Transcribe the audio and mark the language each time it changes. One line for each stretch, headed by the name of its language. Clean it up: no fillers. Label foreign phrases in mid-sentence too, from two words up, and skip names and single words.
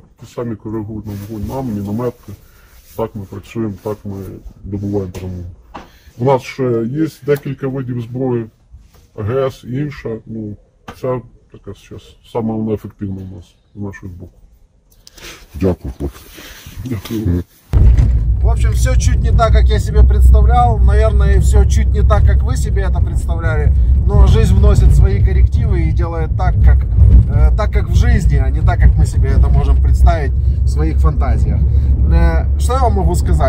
Ukrainian: Ті самі коригують нам вогонь, нам, мінометки. Так ми працюємо, так ми добуваємо перемогу. У нас ще є декілька видів зброї, АГС і інша. Ну, це така зараз саме неефективна у нас з нашого боку. Дякую, хлопці. Дякую.
Russian: В общем, все чуть не так, как я себе представлял. Наверное, и все чуть не так, как вы себе это представляли. Но жизнь вносит свои коррективы и делает так, как в жизни, а не так, как мы себе это можем представить в своих фантазиях. Что я вам могу сказать?